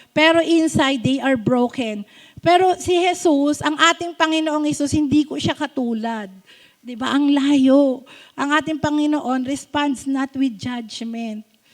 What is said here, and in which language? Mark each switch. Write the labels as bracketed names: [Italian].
[English] Pero inside, they are broken. [Filipino] Pero si Jesus, ang ating Panginoong Jesus, hindi ko siya katulad. Di ba? Ang layo. Ang ating Panginoon [English] responds not with judgment.